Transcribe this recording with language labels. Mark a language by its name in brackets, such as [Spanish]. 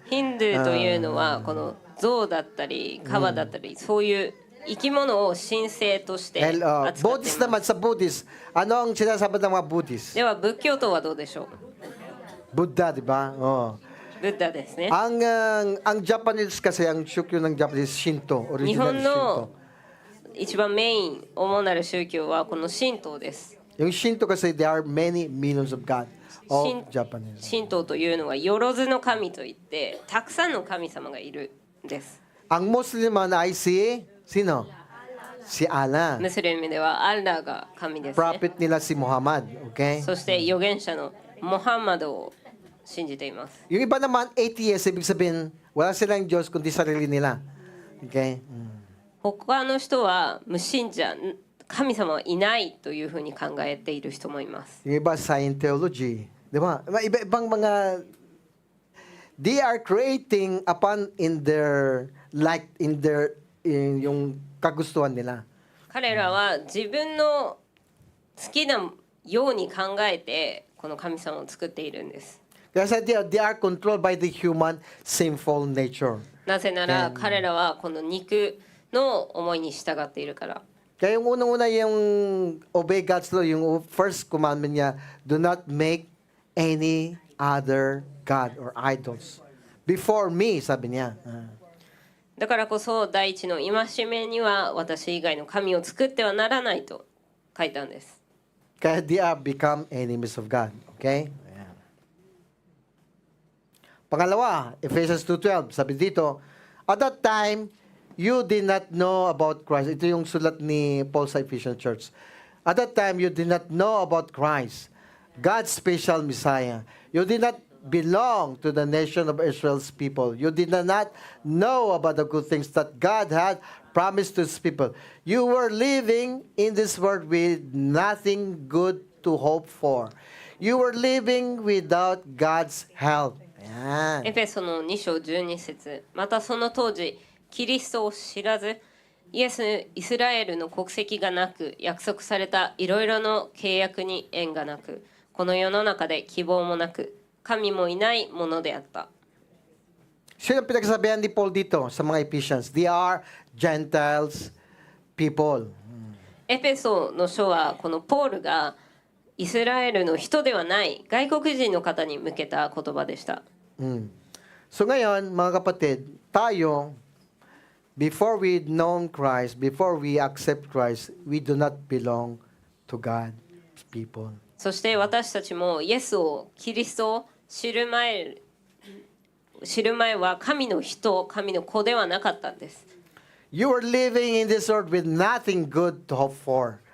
[Japanese] ヒンドゥーというのはこの象だったり川だったり、そういう生き物を神聖として扱ってい [Filipino] Buddhist [Japanese] ます。 [Filipino] naman, sa Buddhist, ano ang sinasamba ng mga Buddhist? [Japanese] では仏教徒はどうでしょう。 [Filipino] Buddha, di ba? Oh. [Japanese] ブッダですね。 [Filipino] Ang Japanese kasi, ang shukyo ng Japanese, Shinto. [Japanese] 日 [English] Original [Japanese] 本の [English] Shinto. [Japanese] 一番メイン主なる宗教はこの神道です。 [Filipino] Yung Shinto kasi, [English] there are many millions of God of Shin- Japanese. [Japanese] 神道というのはよろずの神といってたくさんの神様がいるんです。 [Filipino] Ang Muslim naman ay sino? Si Allah. [Japanese] ムスリムではアッラーが神ですね。 [Filipino] Prophet nila si Muhammad. Okay? [Japanese] そして預言者のモハンマドを信じています。 [Filipino] Yung iba naman, atheist, ibig sabihin, wala silang Diyos kundi sarili nila. Okay? [Japanese] 他の人は無信者、神様はいないというふうに考えている人もいます。 Yung iba, Scientology. Di ba? [Filipino] Iba-ibang mga, [English] they are creating upon in their, like, in [Filipino] yung kagustuhan nila. [Japanese] 彼らは自分の好きなように考えてこの神様を作っているんです。 [Filipino] Kaya sa [English] they are controlled by the human sinful nature. [Japanese] なぜなら彼らはこの肉の思いに従っているから。 [Filipino] Kaya yung unang-una yung [English] obey God's law, yung first commandment niya, do not make any other God or idols before me, [Filipino] sabi niya. [Japanese] だからこそ第一の戒めには私以外の神を作ってはならないと書いたんです。 [English] Kaya they are become enemies of God. Okay? [Filipino] Ayan. Pangalawa, [English] Ephesians 2:12, [Filipino] sabi dito, [English] at that time, you did not know about Christ. [Filipino] Ito yung sulat ni Paul sa Ephesian Church. [English] At that time, you did not know about Christ, God's special Messiah. You did not belong to the nation of Israel's people. You did not know about the good things that God had promised to His people. You were living in this world with nothing good to hope for. You were living without God's help. [Filipino] Ayan. [Japanese] エペソの2章12節、またその当時キリストを知らずイスラエルの国籍がなく約束されたいろいろの契約に縁がなくこの世の中で希望もなく神もいないものであった。 [Filipino] Sino ang pinagsasabihan ni Paul dito sa mga Ephesians? [English] They are Gentiles people. [Japanese] エペソの書はこのポールがイスラエルの人ではない外国人の方に向けた言葉でした。 [English] So [Filipino] ngayon, mga kapatid, tayo, [English] before we know Christ, before we accept Christ, we do not belong to God's people. [Japanese] そして私たちもイエスをキリストを知る前は神の人、神の子ではなかったんです。 [English] You are living in this world with nothing good to hope for.